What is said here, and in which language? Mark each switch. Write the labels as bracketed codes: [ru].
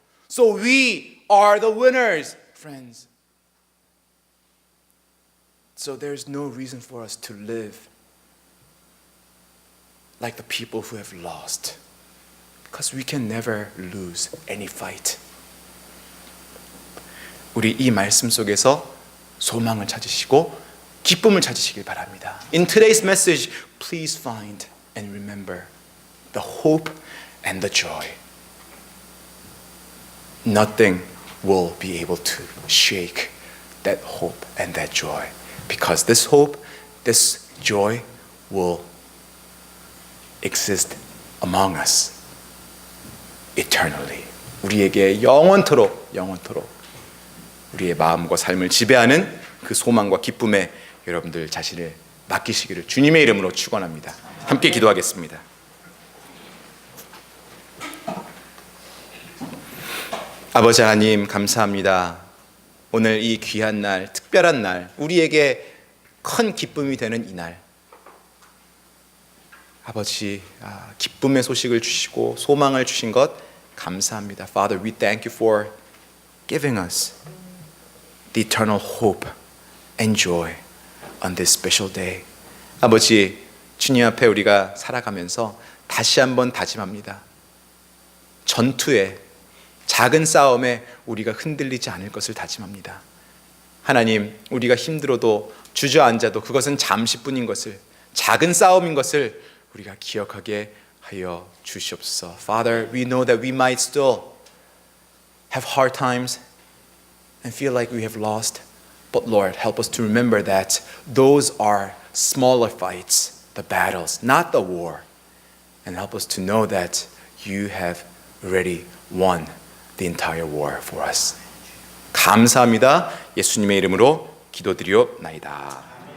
[en] So we are the winners, friends. So there's no reason for us to live like the people who have lost, because we can never lose any fight. [ko] 우리 이 말씀 속에서 소망을 찾으시고 기쁨을 찾으시길 바랍니다. [en] In today's message, please find and remember the hope and the joy. Nothing will be able to shake that hope and that joy, because this hope, this joy will exist among us eternally. [ko] 우리에게 영원토록 우리의 마음과 삶을 지배하는 그 소망과 기쁨에 여러분들 자신을 맡기시기를 주님의 이름으로 축원합니다. 함께 기도하겠습니다. 아버지 하나님, 감사합니다. 오늘 이 귀한 날, 특별한 날, 우리에게 큰 기쁨이 되는 이 날, 아버지, 기쁨의 소식을 주시고 소망을 주신 것 감사합니다. [en] Father, we thank you for giving us the eternal hope and joy on this special day. [ko] 아버지, 주님 앞에 우리가 살아가면서 다시 한번 다짐합니다. 전투에, 작은 싸움에 우리가 흔들리지 않을 것을 다짐합니다. 하나님, 우리가 힘들어도 주저앉아도 그것은 잠시뿐인 것을, 작은 싸움인 것을 우리가 기억하게 하여 주시옵소서. [en] Father, we know that we might still have hard times and feel like we have lost, but Lord, help us to remember that those are smaller fights, the battles, not the war, and help us to know that you have already won the entire war for us. [ko] 감사합니다. 예수님의 이름으로 기도드리옵나이다.